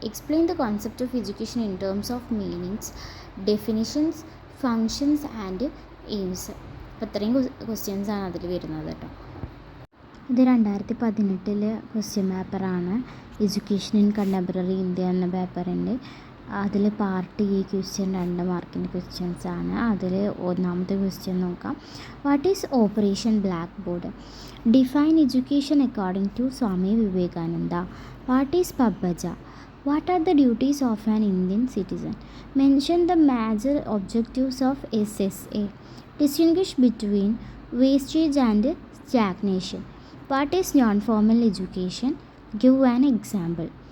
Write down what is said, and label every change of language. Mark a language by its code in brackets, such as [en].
[en] Explain the concept of education in terms of meanings, definitions, functions, and aims. [ml] അപ്പോൾ ഇത്രയും ക്വസ്റ്റ്യൻസാണ് അതിൽ വരുന്നത് കേട്ടോ. ഇത് 2018 ക്വസ്റ്റ്യൻ പേപ്പറാണ്. എഡ്യൂക്കേഷൻ ഇൻ കണ്ടംപററി ഇന്ത്യ എന്ന പേപ്പറിൻ്റെ അതിൽ പാർട്ട് എ ക്വസ്റ്റ്യൻ 2 മാർക്കിൻ്റെ ക്വസ്റ്റ്യൻസാണ്. അതിൽ ഒന്നാമത്തെ ക്വസ്റ്റ്യൻ നോക്കാം. [en] What is operation blackboard? Define education according to Swami Vivekananda. What is പബ്ബജ? What are the duties of an Indian citizen? Mention the major objectives of SSA. Distinguish between wastage and stagnation. What is non-formal education? Give an example.